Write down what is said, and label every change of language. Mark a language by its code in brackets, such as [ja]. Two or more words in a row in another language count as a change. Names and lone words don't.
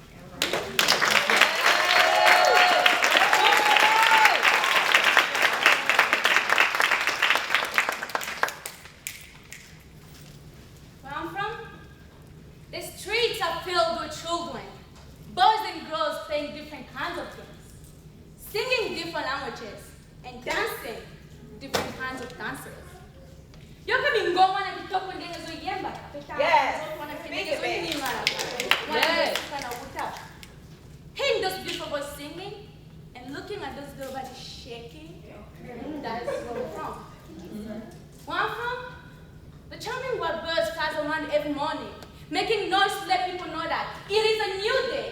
[en] Where I'm from, the streets are filled with children, boys and girls playing different kinds of games, singing different languages, and dancing different kinds of dances. [ln] Yo kami ngoma na kitoko ndenge zo yemba. [en] Yes. Make it big. Yes. Hearing those beautiful boys singing and looking at those girls bodies shaking, that's where we're from. Where I'm from, the charming white birds flies around every morning, making noise to let people know that it is a new day.